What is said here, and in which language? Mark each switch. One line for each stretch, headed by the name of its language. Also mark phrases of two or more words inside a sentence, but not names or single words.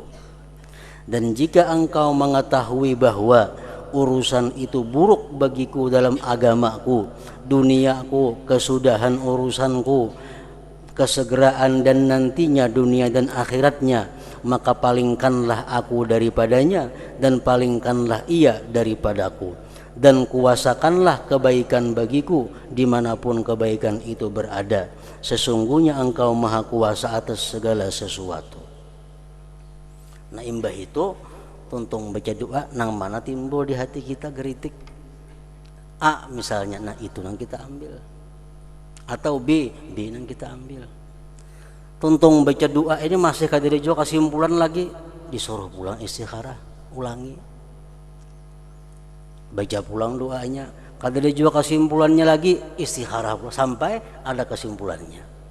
Indonesian: Dan jika Engkau mengetahui bahwa urusan itu buruk bagiku dalam agamaku, duniaku, kesudahan urusanku, kesegeraan dan nantinya dunia dan akhiratnya, maka palingkanlah aku daripadanya dan palingkanlah ia daripadaku, dan kuasakanlah kebaikan bagiku dimanapun kebaikan itu berada. Sesungguhnya Engkau maha kuasa atas segala sesuatu. Nah,
Banjar: imbah itu tuntung baca doa nang mana timbul di hati kita geritik A misalnya, nah itu nang kita ambil, atau B nang kita ambil. Tuntung baca doa ini masih kada juga kesimpulan lagi, disuruh pulang istikharah, ulangi, baca pulang doanya, kada juga kesimpulannya lagi, istikharah sampai ada kesimpulannya.